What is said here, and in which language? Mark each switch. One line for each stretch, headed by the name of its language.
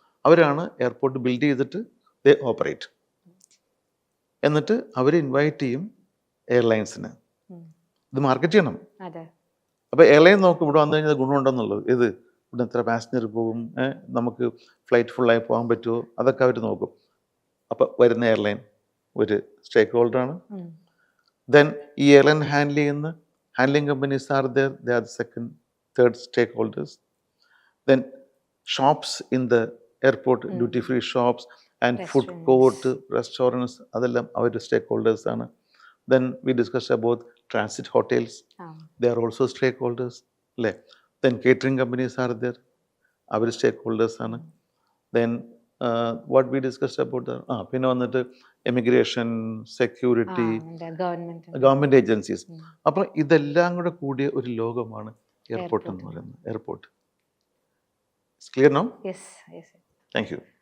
Malayalam: അവരാണ് airport build ചെയ്തിട്ട് ദേ operate. എന്നിട്ട് അവർ ഇൻവൈറ്റ് ചെയ്യും എയർലൈൻസിന് ഇത് മാർക്കറ്റ് ചെയ്യണം. അപ്പോൾ എയർലൈൻ നോക്കും ഇവിടെ വന്നു കഴിഞ്ഞാൽ ഗുണമുണ്ടെന്നുള്ളത്. ഇത് ഇവിടെ എത്ര പാസഞ്ചർ പോകും, നമുക്ക് ഫ്ലൈറ്റ് ഫുള്ളായി പോകാൻ പറ്റുമോ, അതൊക്കെ അവർ നോക്കും. അപ്പോൾ വരുന്ന എയർലൈൻ ഒരു സ്റ്റേക്ക് ഹോൾഡറാണ്.
English: Then
Malayalam: ഈ എയർലൈൻ ഹാൻഡിൽ ചെയ്യുന്ന
English: handling companies are there, they are the second, third stakeholders. Then shops in the airport, duty free shops and food court, restaurants,
Malayalam: അതെല്ലാം അവർ
English: stakeholders ആണ്. Then we discussed about transit hotels, they are also stakeholders, അല്ലേ? Then catering companies are there, അവർ stakeholders ആണ്. Then what we discussed about the
Malayalam: പിന്നെ വന്നിട്ട്
English: Emigration, security, government agencies.
Malayalam: അപ്പോൾ ഇതെല്ലാം കൂടെ കൂടിയ ഒരു ലോകമാണ് എയർപോർട്ട് എന്ന് പറയുന്നത്.
English: Airport clear now? Thank you.